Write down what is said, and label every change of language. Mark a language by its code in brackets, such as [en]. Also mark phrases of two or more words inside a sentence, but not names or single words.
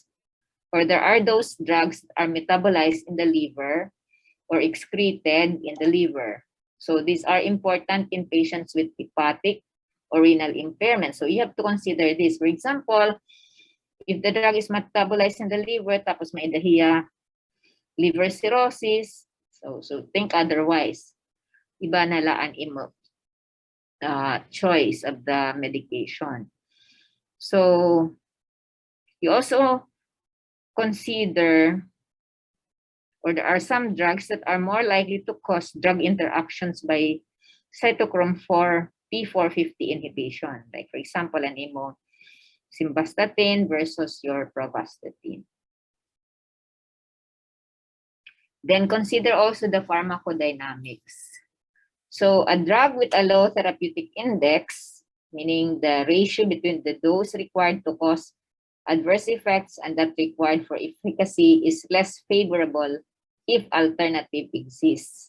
[en] Or there are those drugs that are metabolized in the liver or excreted in the liver. So these are important in patients with hepatic or renal impairment. So you have to consider this. For example, if the drug is metabolized in the liver, [war] tapos may dahiya [en] liver cirrhosis, so think otherwise. [war] Iba na laan imo [en] choice of the medication. So you also consider, or there are some drugs that are more likely to cause drug interactions by cytochrome 4 P450 inhibition. Like for example, [war] an imo [en] simvastatin versus your pravastatin. Then consider also the pharmacodynamics. So a drug with a low therapeutic index, meaning the ratio between the dose required to cause adverse effects and that required for efficacy, is less favorable if alternative exists.